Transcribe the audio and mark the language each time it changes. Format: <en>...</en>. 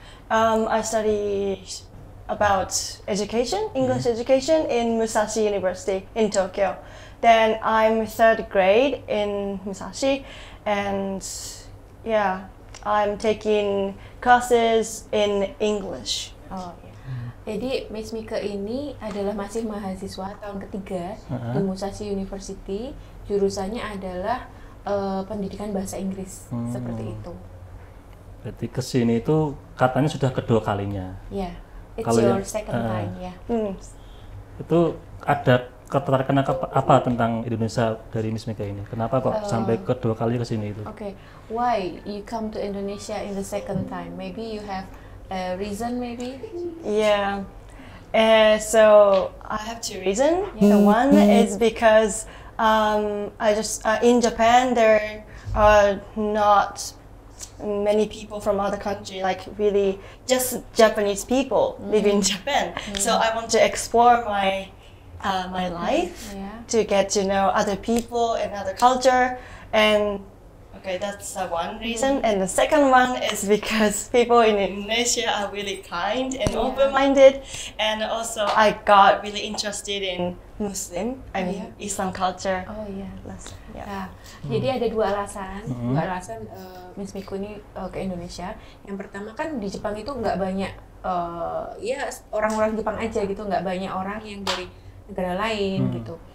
<en>I study about education, English education in Musashi University in Tokyo. Then I'm third grade in Musashi, and yeah, I'm taking classes in English. Oh, ya.</en> <id>Jadi Miss Mika ini adalah masih mahasiswa tahun ketiga di Musashi University. Jurusannya adalah pendidikan bahasa Inggris, seperti itu. Berarti kesini itu katanya sudah kedua kalinya.</id> <en>Ya, it's your second time ya.</en> <id>Itu ada ketertarikan apa tentang Indonesia dari Miss Mika ini? Kenapa kok sampai kedua kali kesini itu?</id> <en>Okay, why you come to Indonesia in the second time? Maybe you have a reason, maybe? Yeah. So I have two reasons. The one is because I just in Japan there are not many people from other country, like really just Japanese people live in Japan. So I want to explore my life to get to know other people and other culture. And okay, that's one reason. And the second one is because people in Indonesia are really kind and open-minded. And also I got really interested in Islam culture. Oh yeah. Yeah.</en> <id>Nah, jadi ada dua alasan Miss Miko ini ke Indonesia. Yang pertama kan di Jepang itu nggak banyak ya orang-orang Jepang aja gitu, nggak banyak orang yang dari negara lain gitu.</id>